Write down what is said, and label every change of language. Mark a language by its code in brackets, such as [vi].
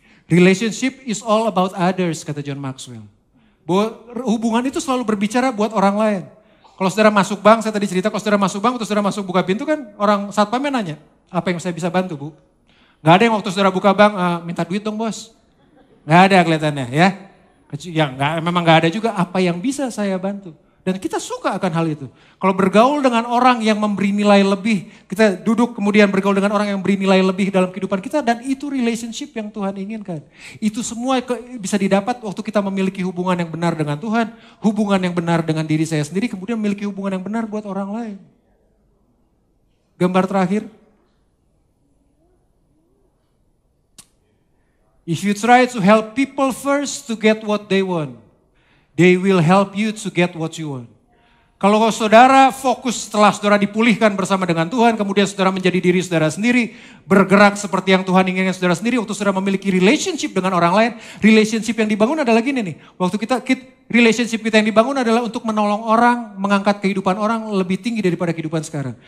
[en] Relationship is all about others, [id] kata [en] John Maxwell. [id] Bahwa hubungan itu selalu berbicara buat orang lain. Kalau saudara masuk bank, saya tadi cerita, kalau saudara masuk bank, atau saudara masuk buka pintu kan orang satpamnya nanya, apa yang saya bisa bantu bu? Gak ada yang waktu saudara buka bank, minta duit dong bos. Gak ada kelihatannya ya. Memang gak ada juga apa yang bisa saya bantu. Dan kita suka akan hal itu. Kalau bergaul dengan orang yang memberi nilai lebih, kita duduk kemudian bergaul dengan orang yang beri nilai lebih dalam kehidupan kita, dan itu relationship yang Tuhan inginkan. Itu semua bisa didapat waktu kita memiliki hubungan yang benar dengan Tuhan, hubungan yang benar dengan diri saya sendiri, kemudian memiliki hubungan yang benar buat orang lain. Gambar terakhir. [en] If you try to help people first to get what they want, they will help you to get what you want. [id] Kalau saudara fokus setelah saudara dipulihkan bersama dengan Tuhan, kemudian saudara menjadi diri saudara sendiri, bergerak seperti yang Tuhan inginkan saudara sendiri, waktu saudara memiliki relationship dengan orang lain, relationship yang dibangun adalah gini nih, relationship kita yang dibangun adalah untuk menolong orang, mengangkat kehidupan orang lebih tinggi daripada kehidupan sekarang.